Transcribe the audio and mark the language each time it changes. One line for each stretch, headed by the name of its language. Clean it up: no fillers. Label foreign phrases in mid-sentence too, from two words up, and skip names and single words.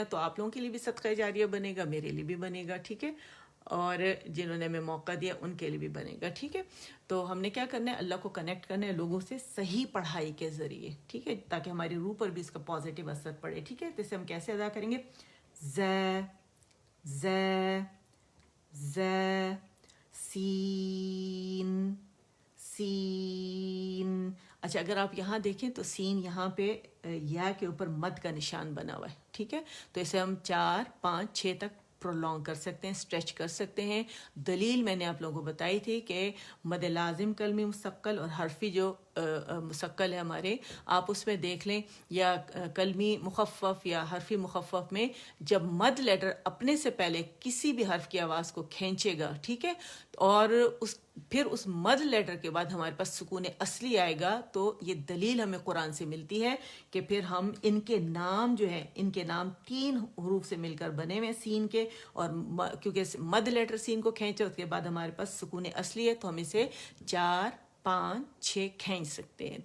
Urdu: تو آپ لوگوں کے لیے بھی صدقہ جاریہ بنے گا, میرے لیے بھی بنے گا, ٹھیک ہے, اور جنہوں نے ہمیں موقع دیا ان کے لیے بھی بنے گا, ٹھیک ہے. تو ہم نے کیا کرنا ہے, اللہ کو کنیکٹ کرنا ہے لوگوں سے صحیح پڑھائی کے ذریعے, ٹھیک ہے, تاکہ ہماری روح پر بھی اس کا پازیٹیو اثر پڑے, ٹھیک ہے. تو اسے ہم کیسے ادا کریں گے, ز ز ز, سین سین. اچھا اگر آپ یہاں دیکھیں تو سین یہاں پہ یا کے اوپر مد کا نشان بنا ہوا ہے, ٹھیک ہے. تو اسے ہم 4 5 6 تک پرولونگ کر سکتے ہیں, اسٹریچ کر سکتے ہیں. دلیل میں نے آپ لوگوں کو بتائی تھی کہ مد لازم کلمی مستقل اور حرفی جو مستقل ہے ہمارے, آپ اس میں دیکھ لیں, یا کلمی مخفف یا حرفی مخفف میں جب مد لیٹر اپنے سے پہلے کسی بھی حرف کی آواز کو کھینچے گا, ٹھیک ہے, اور پھر اس مد لیٹر کے بعد ہمارے پاس سکون اصلی آئے گا, تو یہ دلیل ہمیں قرآن سے ملتی ہے کہ پھر ہم ان کے نام جو ہیں, ان کے نام 3 حروف سے مل کر بنے ہوئے سین کے, اور کیونکہ مد لیٹر سین کو کھینچے اس کے بعد ہمارے پاس سکون اصلی ہے, تو ہم اسے 4 5 6 کھینچ سکتے ہیں.